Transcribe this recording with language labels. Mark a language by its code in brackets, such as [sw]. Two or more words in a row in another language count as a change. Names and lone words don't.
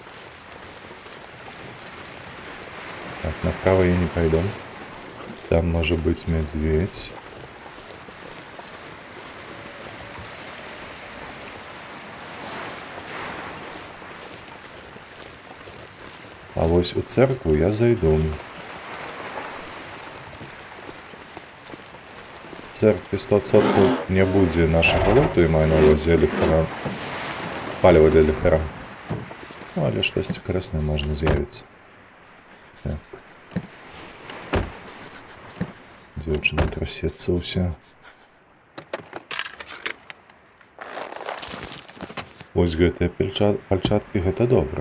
[be] Так, направо я не пойду. Там можа быць мядзведзь. А вось у церкву я зайду. В церкві 100% не будзе нашага лоту, і маю на ўвазе ліхтара. Паліва для ліхтара. Ну, але штосьці карыснае можна з'явіцца. Так. Дзяўчына трасецца ўся. Вось гэтыя пальчаткі, гэта добра.